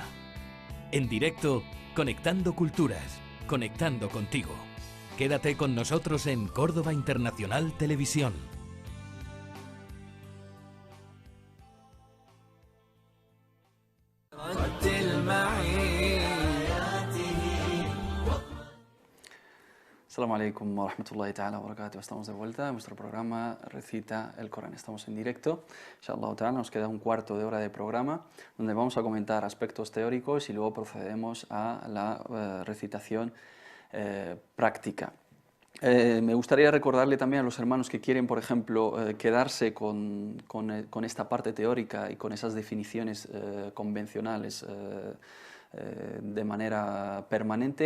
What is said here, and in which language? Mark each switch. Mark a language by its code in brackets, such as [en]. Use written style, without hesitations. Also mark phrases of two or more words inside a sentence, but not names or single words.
[es] En directo, conectando culturas, conectando contigo. Quédate con nosotros en Córdoba Internacional Televisión. [ar] السلام عليكم ورحمة الله تعالى وبركاته. [es] Estamos de vuelta en nuestro programa Recita el Corán. Estamos en directo. [ar] إن شاء الله تعالى, [es] nos queda un cuarto de hora de programa donde vamos a comentar aspectos teóricos y luego procedemos a la recitación práctica. Me gustaría recordarle también a los hermanos que quieren, por ejemplo, quedarse con esta parte teórica y con esas definiciones convencionales de manera permanente.